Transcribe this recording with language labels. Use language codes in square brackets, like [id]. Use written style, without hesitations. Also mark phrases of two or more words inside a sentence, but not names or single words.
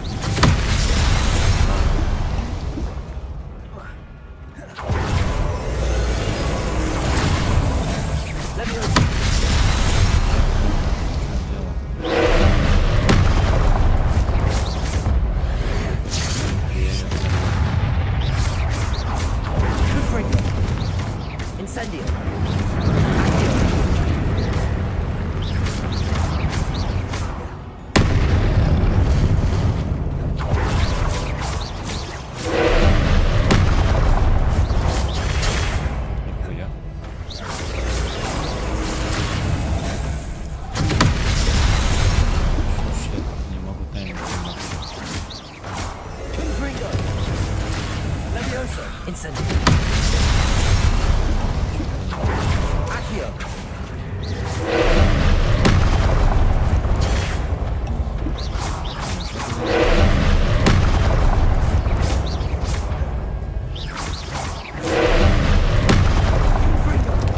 [la] Levioso. Confringo. Incendio. Accio. [ru] Нихуя. Слушай, не могу тайминг. [la] Confringo. Levioso. Incendio. Accio. Confringo.